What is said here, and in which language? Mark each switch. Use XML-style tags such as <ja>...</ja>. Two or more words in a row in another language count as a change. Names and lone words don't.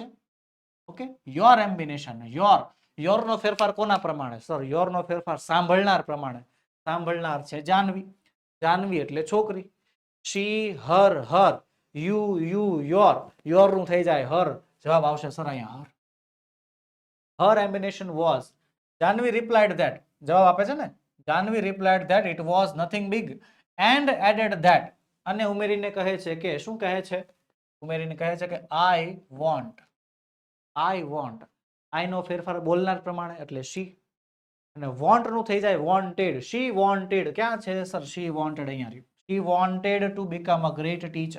<en>okay, your ambition.</en> <gu>યોર નો ફેરફાર કોના પ્રમાણે? સર, યોર નો ફેરફાર સાંભળનાર પ્રમાણે. સાંભળનાર છે જાનવી. જાનવી એટલે છોકરી.</gu> <en>she, her, you, your</en> <gu>નું થઈ જાય હર. જવાબ આવશે સર અહીંયા હર.</gu> <en>Her ambition was. Janvi replied that.</en> <gu>જવાબ આપે છે ને.</gu> <en>Janvi replied that it was nothing big and added that.</en> <gu>અને ઉમેરીને કહે છે કે શું કહે છે? ઉમેરીને કહે છે કે</gu> <en>I want, I want,</en> <gu>આઈ નો ફેરફાર બોલનાર પ્રમાણે એટલે શી, અને વોન્ટ નું થઈ જાય વોન્ટેડ,</gu> <en>she wanted,</en> <gu>ક્યાં છે સર</gu> <en>she wanted,</en> <gu>અહીંયા રહ્યું,</gu> <en>she wanted to become a great teacher.</en>